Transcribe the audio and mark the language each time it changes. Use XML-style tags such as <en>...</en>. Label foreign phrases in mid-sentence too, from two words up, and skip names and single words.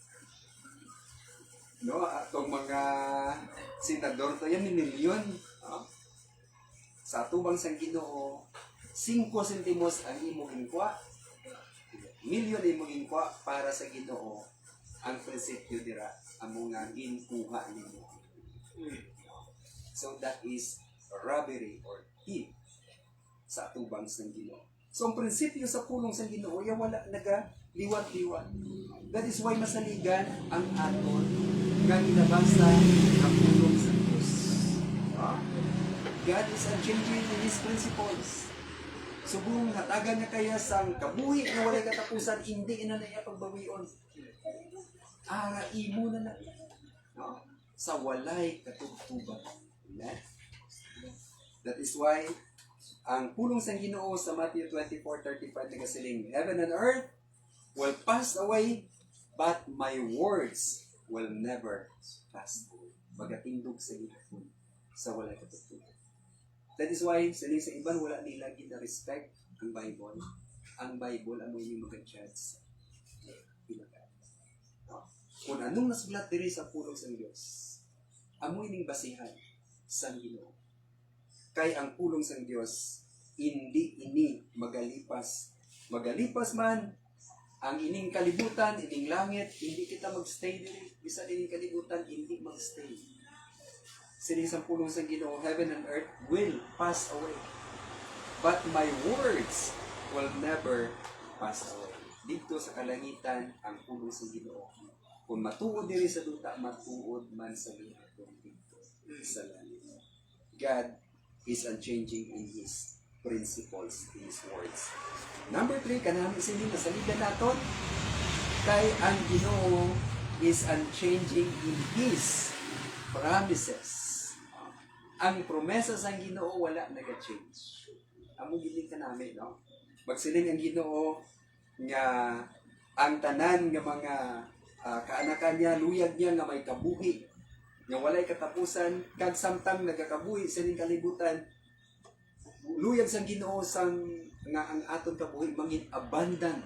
<hil>No, atong mga senador to yan, milyon. No? Sa tubang sa Ginoo, 5 centimos ang imo ginkwa. Milyon imo ginkwa para sa Ginoo. Ang prinsipyo dira amo nga ginkuha nimo.</hil> <en>So that is robbery or thief</en> <hil>sa atubang sa Ginoo. So ang prinsipyo sa pulong sa Ginoo ya wala naga-liwat-liwat.</hil> <en>That is why</en> <hil>masaligan ang aton nga ginabasa ang pulong sa Diyos.</hil> <en>God is unchanging in His principles.</en> <hil>Subong hatagan niya kaya sa kabuhi na walay katapusan, hindi na niya pagbawion. Imo na na. No? Sa walay katugtuban. Amen?</hil> <en>That is why</en> <hil>ang pulong sa Ginoo sa Matthew 24:35 nagasiling,</hil> <en>Heaven and earth will pass away, but my words will never pass away.</en> <hil>Magatindog sa gihapon sa walay katugtuban.</hil> <en>That is why,</en> <hil>sa iban, wala nila gina-respect ang Bible. Ang Bible, ano yung mag-judge? Kung anong nasulat diri sa pulong sa Diyos, amoy ning basihan sa Ginoo. Kay ang pulong sa Diyos, hindi ini magalipas. Magalipas man, ang ining kalibutan, ining langit, hindi kita magstay diri. Bisa ining kalibutan, hindi magstay. Sining sa pulong sa Ginoo,</hil> <en>heaven and earth will pass away. But my words will never pass away.</en> <hil>Dito sa kalangitan, ang pulong sa Ginoo. Kung matuod diri sa duta, matuod man sa gihapon dito sa langit.</hil> <en>God is unchanging in His principles, in His words. Number 3,</en> <hil>kanami sining nasaligan naton, kay ang Ginoo</hil> <en>is unchanging in His promises.</en> <hil>Ang promesa sa Ginoo wala nag-change. Amo gid kanami, no? Magsiling ang Ginoo nga ang tanan nga mga kaanakan niya, luyag niya nga may kabuhi, nga walay katapusan, kag samtang nagakabuhi sa ning kalibutan, luyag sang Ginoo sang nga ang aton kabuhi mangin abundant.</hil>